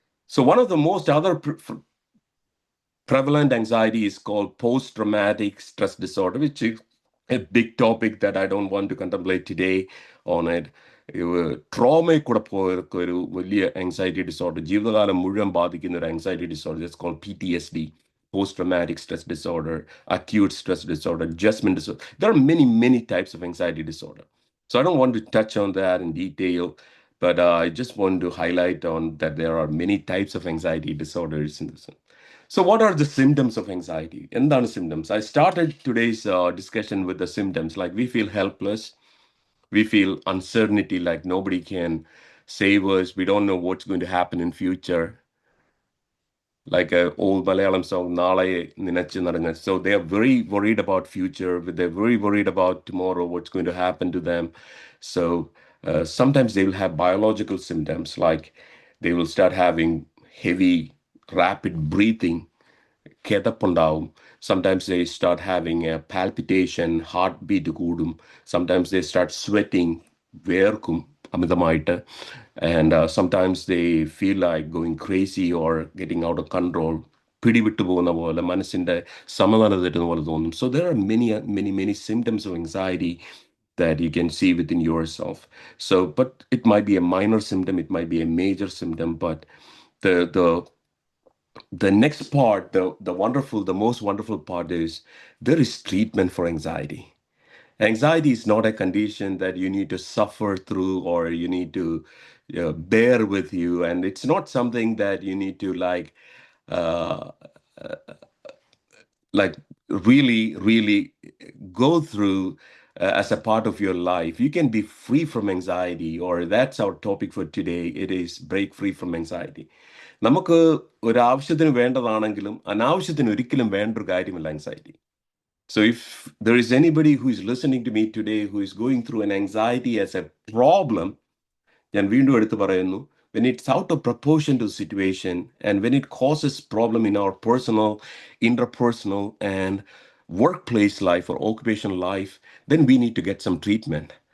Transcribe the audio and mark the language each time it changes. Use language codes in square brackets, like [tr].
[en] So one of the most other prevalent anxiety is called post-traumatic stress disorder, which is a big topic that I don't want to contemplate today on it. [ml] ട്രോമയിൽ കൂടെ പോയവർക്ക് ഒരു വലിയ anxiety disorder, ജീവിതകാലം മുഴുവൻ ബാധിക്കുന്ന ഒരു anxiety disorder, [en] It's called PTSD, post-traumatic stress disorder, acute stress disorder, adjustment disorder. There are many types of anxiety disorder. So I don't want to touch on that in detail, but I just want to highlight on that there are many types of anxiety disorders in this. So what are the symptoms of anxiety? [ml] എന്താണ് symptoms? [en] I started today's discussion with the symptoms, like we feel helpless, we feel uncertainty, like nobody can save us, we don't know what's going to happen in future, like an old Malayalam song, Nale Ninachi Naranga. So they are very worried about future, they're very worried about tomorrow, what's going to happen to them. So sometimes they will have biological symptoms, like they will start having heavy, rapid breathing, [ml] കിതപ്പുണ്ടാവും. [en] Sometimes they start having a palpitation, heartbeat [ml] കൂടും. [en] Sometimes they start sweating, [ml] വേർക്കും അമിതമായിട്ട്. [en] And sometimes they feel like going crazy or getting out of control. [ml] പിടിവിട്ടു പോകുന്ന പോലെ, മനസ്സിന്റെ സമനില തെറ്റുന്ന പോലെ തോന്നും. [en] So there are many symptoms of anxiety that you can see within yourself. So, but it might be a minor symptom, it might be a major symptom, but the next part, the most wonderful part is there is treatment for anxiety. Anxiety is not a condition that you need to suffer through or you need to bear with you, and it's not something that you need to uh, like really go through as a part of your life. You can be free from anxiety, or that's our topic for today. It is break free from anxiety. [ml] നമുക്ക് ഒരു ആവശ്യത്തിന് വേണ്ടതാണെങ്കിലും അനാവശ്യത്തിന് ഒരിക്കലും വേണ്ട ഒരു കാര്യമില്ല anxiety. [en] So if there is anybody who is listening to me today who is going through an anxiety as a problem, [ml] ഞാൻ വീണ്ടും എടുത്തു പറയുന്നു, [en] when it's out of proportion to the situation and when it causes problem in our personal, interpersonal and workplace life or occupational life, then we need to get some treatment.